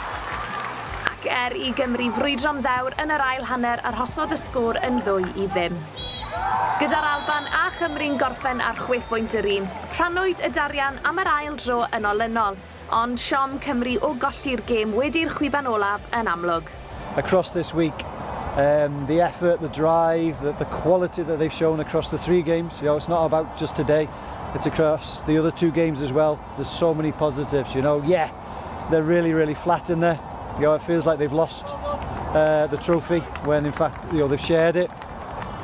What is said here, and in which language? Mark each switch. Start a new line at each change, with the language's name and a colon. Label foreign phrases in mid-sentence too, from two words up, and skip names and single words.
Welsh: I Gymru frwydro'n ddewr yn yr ail hanner arhosodd y sgôr yn 2-0. Gyda'r Alban a Chymru'n gorffen ar 6 pwynt yr un, rhannwyd y darian am yr ail dro yn olynol, ond siom Cymru o golli'r gêm wedi'r chwiban olaf yn amlwg.
English: Across this week, the effort, the drive, the quality that they've shown across the 3 games, you know, it's not about just today, it's across the other 2 games as well. There's so many positives, you know, yeah, they're really flat in there. You know, it feels like they've lost the trophy when in fact, you know, they've shared it.